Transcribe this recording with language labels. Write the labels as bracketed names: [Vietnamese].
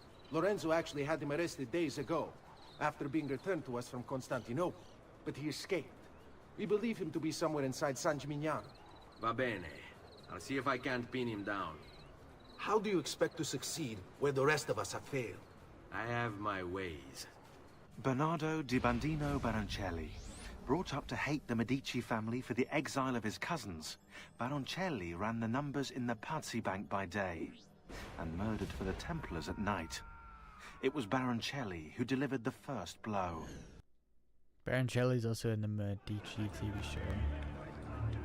[English] Lorenzo actually had him arrested days ago, after being returned to us from Constantinople. But he escaped. We believe him to be somewhere inside San Gimignano. [Italian] Va bene. [English] I'll see if I can't pin him down. How do you expect to succeed where the rest of us have failed? I have my ways. Bernardo di Bandino Baroncelli. Brought up to hate the Medici family for the exile of his cousins, Baroncelli ran the numbers in the Pazzi Bank by day and murdered for the Templars at night. It was Baroncelli who delivered the first blow. Baroncelli's also in the Medici TV show.